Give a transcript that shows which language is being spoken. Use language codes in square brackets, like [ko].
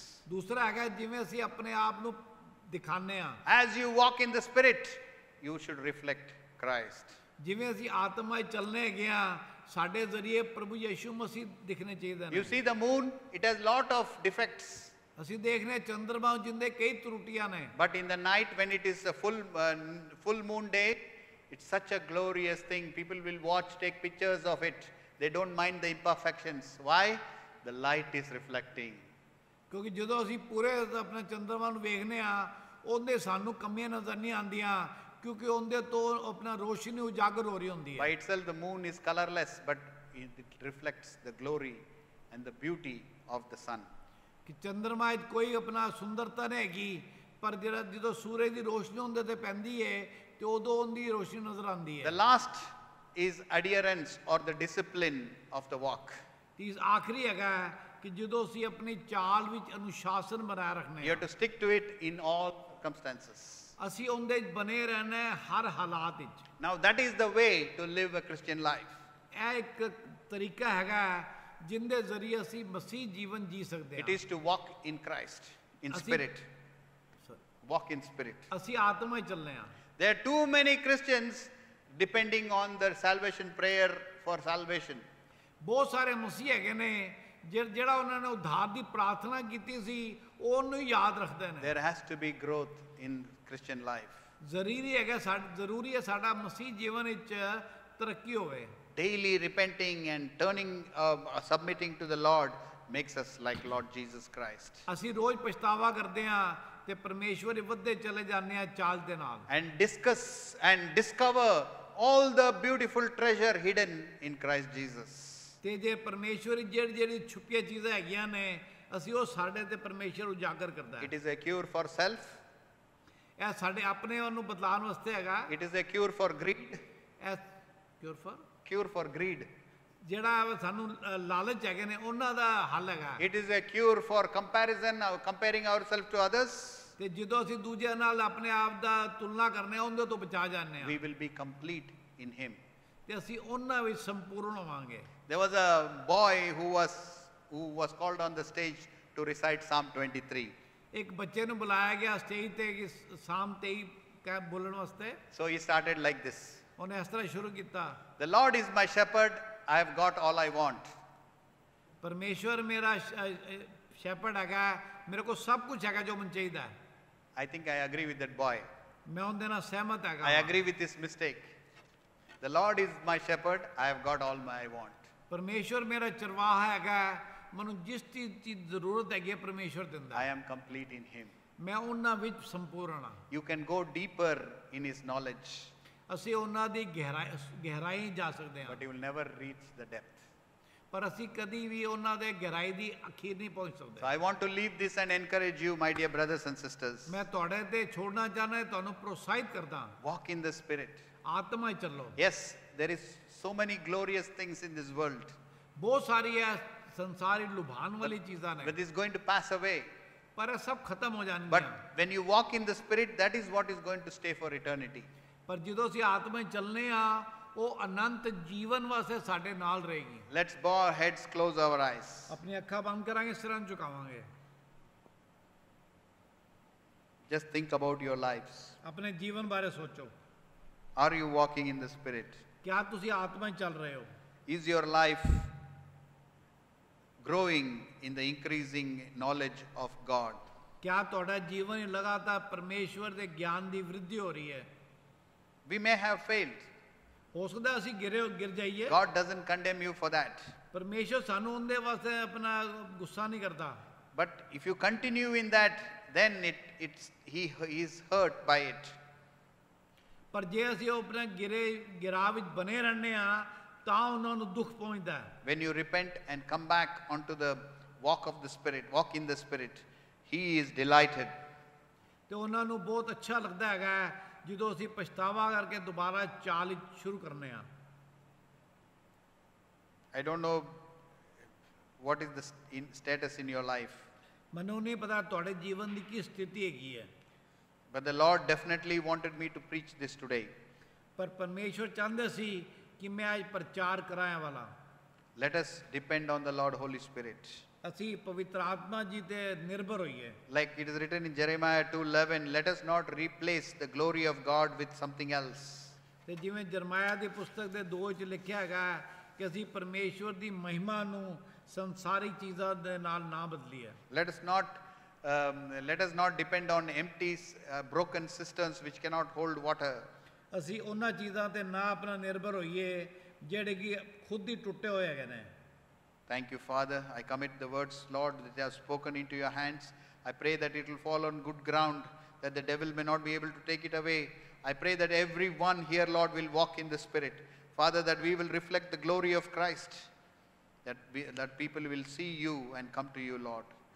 [pa] ਦੂਸਰਾ ਹੈਗਾ ਜਿਵੇਂ ਅਸੀਂ ਆਪਣੇ ਆਪ ਨੂੰ ਦਿਖਾਉਂਦੇ ਆ। [en] As you walk in the Spirit, you should reflect Christ. [pa] ਜਿਵੇਂ ਅਸੀਂ ਆਤਮਾ 'ਚ ਚੱਲਣੇ ਹੈਗੇ ਆ, ਸਾਡੇ ਜ਼ਰੀਏ ਪ੍ਰਭੂ ਯਿਸੂ ਮਸੀਹ ਦਿਖਣੇ ਚਾਹੀਦੇ ਨੇ। [en] You see the moon, it has lot of defects. [pa] ਅਸੀਂ ਦੇਖਨੇ ਚੰਦਰਮਾ ਜਿੰਦੇ ਕਈ ਤਰੁੱਟੀਆਂ ਨੇ। [en] But in the night when it is a full moon day, it's such a glorious thing. People will watch, take pictures of it. They don't mind the imperfections. Why? The light is reflecting. [pa] ਕਿਉਂਕਿ ਜਦੋਂ ਅਸੀਂ ਪੂਰੇ ਆਪਣੇ ਚੰਦਰਮਾ ਨੂੰ ਵੇਖਨੇ ਆ, ਉਹਦੇ ਸਾਨੂੰ ਕਮੀਆਂ ਨਜ਼ਰ ਨਹੀਂ ਆਉਂਦੀਆਂ, ਕਿਉਂਕਿ ਉਹਦੇ ਤੋਂ ਆਪਣਾ ਰੋਸ਼ਨੀ ਉਜਾਗਰ ਹੋ ਰਹੀ ਹੁੰਦੀ ਹੈ। [en] By itself the moon is colorless, but it reflects the glory and the beauty of the sun. [pa] ਕਿ ਚੰਦਰਮਾ 'ਚ ਕੋਈ ਆਪਣਾ ਸੁੰਦਰਤਾ ਨਹੀਂ ਹੈਗੀ, ਪਰ ਜਦੋਂ ਸੂਰਜ ਦੀ ਰੋਸ਼ਨੀ ਉਹਦੇ ਤੇ ਪੈਂਦੀ ਹੈ ਤੇ ਉਦੋਂ ਉਹਦੀ ਰੋਸ਼ਨੀ ਨਜ਼ਰ ਆਉਂਦੀ ਹੈ। [en] The last is adherence or the discipline of the walk. [pa] ਤੀਸ ਆਖਰੀ ਹੈਗਾ ਕਿ ਜਦੋਂ ਅਸੀਂ ਆਪਣੀ ਚਾਲ ਵਿੱਚ ਅਨੁਸ਼ਾਸਨ ਬਣਾਏ ਰੱਖਨੇ [en] You have to stick to it in all circumstances. [pa] ਅਸੀਂ ਉਹਦੇ 'ਚ ਬਨੇ ਰਹਿਣਾ ਹਰ ਹਾਲਾਤ ਵਿੱਚ। [en] Now that is the way to live a Christian life. [pa] ਇਹ ਇੱਕ ਤਰੀਕਾ ਹੈਗਾ ਜਿੰਦੇ ਜ਼ਰੀਏ ਅਸੀਂ ਮਸੀਹ ਜੀਵਨ ਜੀ ਸਕਦੇ [en] It [pa] ਹਾਂ। [en] is to walk in Christ, in spirit. Walk in spirit. [pa] ਅਸੀਂ ਆਤਮਾ 'ਚ ਚੱਲਨੇ ਆ। [en] There are too many Christians depending on their salvation prayer for salvation. [pa] ਬਹੁਤ ਸਾਰੇ ਮਸੀਹ ਹੈਗੇ ਨੇ ਜਿਹੜਾ ਉਹਨਾਂ ਨੇ ਉਧਾਰ ਦੀ ਪ੍ਰਾਰਥਨਾ ਕੀਤੀ ਸੀ ਉਹਨੂੰ ਹੀ ਯਾਦ ਰੱਖਦੇ ਨੇ। [en] There has to be growth in Christian life. [pa] ਜ਼ਰੂਰੀ ਹੈਗਾ ਜ਼ਰੂਰੀ ਹੈ ਸਾਡਾ ਮਸੀਹ ਜੀਵਨ ਵਿੱਚ ਤਰੱਕੀ ਹੋਵੇ। [en] Daily repenting and turning, submitting to the Lord makes us like Lord Jesus Christ. [pa] ਅਸੀਂ ਰੋਜ਼ ਪਛਤਾਵਾ ਕਰਦੇ ਹਾਂ ਤੇ ਪਰਮੇਸ਼ਵਰ ਦੇ ਵੱਧਦੇ ਚਲੇ ਜਾਂਦੇ ਹਾਂ ਚਾਲ ਦੇ ਨਾਲ। [en] And discuss and discover all the beautiful treasure hidden in Christ Jesus. [pa] ਤੇ ਜੇ ਪਰਮੇਸ਼ਵਰ ਜਿਹੜੀ ਛੁਪੀਆਂ ਚੀਜ਼ਾਂ ਹੈਗੀਆਂ ਨੇ ਅਸੀਂ ਉਹ ਸਾਡੇ ਤੇ ਪਰਮੇਸ਼ਵਰ ਉਜਾਗਰ ਕਰਦਾ ਹੈ। [en] It is a cure for self. [pa] ਇਹ ਸਾਡੇ ਆਪਣੇ ਨੂੰ ਬਦਲਾਉਣ ਵਾਸਤੇ ਹੈਗਾ। [en] It is a cure for greed. [pa] ਇਹ [en] Cure for greed. [pa] ਜਿਹੜਾ ਸਾਨੂੰ ਲਾਲਚ ਹੈਗੇ ਨੇ ਉਹਨਾਂ ਦਾ ਹੱਲ ਹੈਗਾ। [en] It is a cure for comparison, comparing ourselves to others. [pa] ਤੇ ਜਦੋਂ ਅਸੀਂ ਦੂਜਿਆਂ ਨਾਲ ਆਪਣੇ ਆਪ ਦਾ ਤੁਲਨਾ ਕਰਨੇ ਆ ਉਹਦੇ ਤੋਂ ਬਚਾ ਜਾਂਦੇ ਆ। [en] We will be complete in Him. [pa] ਤੇ ਅਸੀਂ ਉਹਨਾਂ ਵਿੱਚ ਸੰਪੂਰਨ ਹੋਵਾਂਗੇ। [en] There was a boy who was called on the stage to recite Psalm 23. [pa] ਇੱਕ ਬੱਚੇ ਨੂੰ ਬੁਲਾਇਆ ਗਿਆ ਸਟੇਜ ਤੇ ਕਿ ਸਾਮ 23 ਕਹਿ ਬੋਲਣ ਵਾਸਤੇ। [en] So he started like this. [pa] ਉਹਨੇ ਇਸ ਤਰ੍ਹਾਂ ਸ਼ੁਰੂ ਕੀਤਾ। [en] The Lord is my shepherd. I have got all I want. [pa] ਪਰਮੇਸ਼ਵਰ ਮੇਰਾ ਸ਼ੈਪਰਡ ਹੈਗਾ, ਮੇਰੇ ਕੋਲ ਸਭ ਕੁਝ ਹੈਗਾ ਜੋ ਮੈਨੂੰ ਚਾਹੀਦਾ ਹੈ। [en] I think I agree with that boy. [pa] ਮੈਂ ਉਹਦੇ ਨਾਲ ਸਹਿਮਤ ਹੈਗਾ। [en] I agree with this mistake. The Lord is my shepherd. I have got all I want. [pa] ਪਰਮੇਸ਼ਵਰ ਮੇਰਾ ਚਰਵਾਹਾ ਹੈਗਾ, ਮੈਨੂੰ ਜਿਸ ਚੀਜ਼ ਦੀ ਜ਼ਰੂਰਤ ਹੈਗੀ ਪਰਮੇਸ਼ਵਰ ਦਿੰਦਾ [en] I [pa] ਹੈ। [en] am complete in Him. [pa] ਮੈਂ ਉਹਨਾਂ ਵਿੱਚ ਸੰਪੂਰਨ ਹਾਂ। [en] You can go deeper in His knowledge, [pa] ਅਸੀਂ ਉਹਨਾਂ ਦੀ ਗਹਿਰਾਈ ਜਾ ਸਕਦੇ ਹਾਂ, [en] but you will never reach the depth. [pa] ਪਰ ਅਸੀਂ ਕਦੀ ਵੀ ਉਹਨਾਂ ਦੇ ਗਹਿਰਾਈ ਦੀ ਅਖੀਰ ਨਹੀਂ ਪਹੁੰਚ [en] So [pa] ਸਕਦੇ। [en] I want to leave this and encourage you, my dear brothers and sisters. [pa] ਮੈਂ ਤੁਹਾਡੇ ਤੇ ਛੋੜਨਾ ਚਾਹੁੰਦਾ, ਤੁਹਾਨੂੰ ਪ੍ਰੋਤਸਾਹਿਤ ਕਰਦਾ, [en] Walk in the Spirit. [pa] ਆਤਮਾ 'ਚ ਚੱਲੋ। [en] Yes, there is so many glorious things in this world, [pa] ਬਹੁਤ ਸਾਰੀ ਹੈ ਸੰਸਾਰੀ ਲੁਭਾਉਣ ਵਾਲੀ ਚੀਜ਼ਾਂ ਨੇ, [en] but it's going to pass away. [pa] ਪਰ ਇਹ ਸਭ ਖਤਮ ਹੋ [en] But [pa] ਜਾਣਗੀਆਂ। [en] when you walk in the Spirit, that is what is going to stay for eternity. [pa] ਪਰ ਜਦੋਂ ਅਸੀਂ ਆਤਮਾ 'ਚ ਚੱਲਨੇ ਆ ਉਹ ਅਨੰਤ ਜੀਵਨ ਵਾਸਤੇ ਸਾਡੇ ਨਾਲ ਰਹੇਗੀ। [en] Let's bow our heads, close our eyes. [pa] ਆਪਣੀ ਅੱਖਾਂ ਬੰਦ ਕਰਾਂਗੇ, ਸਿਰਾਂ ਝੁਕਾਵਾਂਗੇ। [en] Just think about your lives. [hi] अपने जीवन बारे सोचो, [en] Are you walking in the Spirit? [hi] क्या [pa] ਤੁਸੀਂ ਆਤਮਾ 'ਚ ਚੱਲ ਰਹੇ ਹੋ? [en] Is your life growing in the increasing knowledge of God? [hi] क्या [pa] ਤੁਹਾਡਾ ਜੀਵਨ ਲਗਾਤਾਰ ਪਰਮੇਸ਼ਵਰ ਦੇ ਗਿਆਨ ਦੀ ਵ੍ਰਿੱਧੀ ਹੋ ਰਹੀ ਹੈ? [en] We may have failed. [pa] ਹੋ ਸਕਦਾ ਅਸੀਂ ਗਿਰ ਜਾਈਏ। [en] God doesn't condemn you for that. [pa] ਪਰਮੇਸ਼ਵਰ ਸਾਨੂੰ ਉਹਦੇ ਵਾਸਤੇ ਆਪਣਾ ਗੁੱਸਾ ਨਹੀਂ ਕਰਦਾ। [en] But if you continue in that, then he is hurt by it. [pa] ਪਰ ਜੇ ਅਸੀਂ ਆਪਣੇ ਗਿਰਾਵ ਵਿੱਚ ਬਨੇ ਰਹਿੰਦੇ ਆ ਤਾਂ ਉਹਨਾਂ ਨੂੰ ਦੁੱਖ ਪਹੁੰਚਦਾ ਹੈ। [en] When you repent and come back onto the walk of the Spirit, walk in the Spirit, he is delighted. [pa] ਤੇ ਉਹਨਾਂ ਨੂੰ ਬਹੁਤ ਅੱਛਾ ਲੱਗਦਾ ਹੈਗਾ ਜਦੋਂ ਅਸੀਂ ਪਛਤਾਵਾ ਕਰਕੇ ਦੁਬਾਰਾ ਚਾਲ ਸ਼ੁਰੂ ਕਰਨੇ ਆ। [en] I don't know what is the status in your life, [pa] ਮੈਨੂੰ ਨਹੀਂ ਪਤਾ ਤੁਹਾਡੇ ਜੀਵਨ ਦੀ ਕੀ ਸਥਿਤੀ ਹੈਗੀ ਹੈ, [en] but the Lord definitely wanted me to preach this today. [pa] ਪਰ ਪਰਮੇਸ਼ਵਰ ਚਾਹੁੰਦੇ ਸੀ ਕਿ ਮੈਂ ਅੱਜ ਪ੍ਰਚਾਰ ਕਰਾਇਆ ਵਾਲਾ। [en] Let us depend on the Lord Holy Spirit. [pa] ਅਸੀਂ ਪਵਿੱਤਰ ਆਤਮਾ ਜੀ ਤੇ ਨਿਰਭਰ ਹੋਈਏ। [en] Like it is written in Jeremiah 2:11, let us not replace the glory of God with something else. [pa] ਤੇ ਜਿਵੇਂ ਜਰਮਾਇਆ ਦੀ ਪੁਸਤਕ ਦੇ 2 ਚ ਲਿਖਿਆ ਹੈਗਾ ਕਿ ਅਸੀਂ ਪਰਮੇਸ਼ਵਰ ਦੀ ਮਹਿਮਾ ਨੂੰ ਸੰਸਾਰਿਕ ਚੀਜ਼ਾਂ ਦੇ ਨਾਲ ਨਾ ਬਦਲੀਏ। [en] Let us not depend on empty, broken cisterns which cannot hold water. [pa] ਅਸੀਂ ਉਹਨਾਂ ਚੀਜ਼ਾਂ ਤੇ ਨਾ ਆਪਣਾ ਨਿਰਭਰ ਹੋਈਏ ਜਿਹੜੇ ਕਿ ਖੁਦ ਹੀ ਟੁੱਟੇ ਹੋਏ ਹੈਗੇ ਨੇ। [en] Thank you, Father. I commit the words, Lord, that I have spoken into your hands. I pray that it will fall on good ground, that the devil may not be able to take it away. I pray that everyone here, Lord, will walk in the Spirit. Father, that we will reflect the glory of Christ, that people will see you and come to you, Lord.